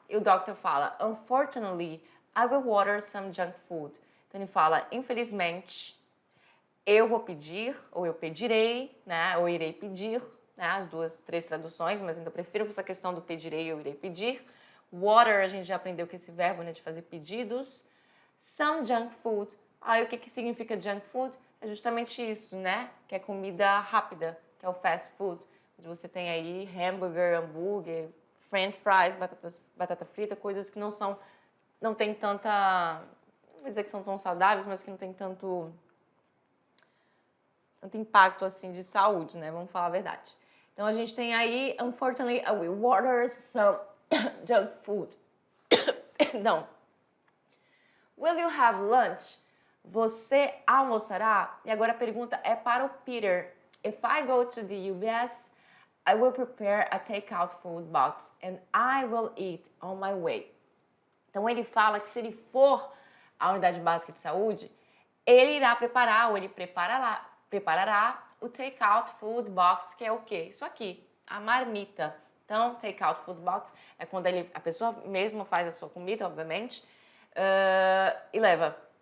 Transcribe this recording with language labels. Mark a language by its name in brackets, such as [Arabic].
[Portuguese] E o doctor fala, [English] unfortunately, I will order some junk food. [Portuguese] Então, ele fala, infelizmente, eu vou pedir, ou eu pedirei, né? Ou irei pedir, né? As três traduções, mas eu ainda prefiro essa questão do pedirei, eu irei pedir. Water, a gente já aprendeu que esse verbo, né, de fazer pedidos. [English] Some junk food. [Portuguese] Aí, o que significa junk food? É justamente isso, né? Que é comida rápida, que é o fast food. Onde você tem aí hambúrguer, french fries, batata frita, coisas que não tem tanta... Não vou dizer que são tão saudáveis, mas que não tem tanto impacto assim de saúde, né? Vamos falar a verdade. Então a gente tem aí, [English] unfortunately, I will order some junk food. [Portuguese] Não. [English] Will you have lunch? [Portuguese] Você almoçará? E agora a pergunta é para o Peter. [English] If I go to the UBS, I will prepare a takeout food box and I will eat on my way. [Portuguese] Então ele fala que se ele for à unidade básica de saúde, ele irá preparar ou ele preparará o takeout food box, que é o quê? Isso aqui, a marmita. Então, takeout food box é quando a pessoa mesma faz a sua comida, obviamente, e leva.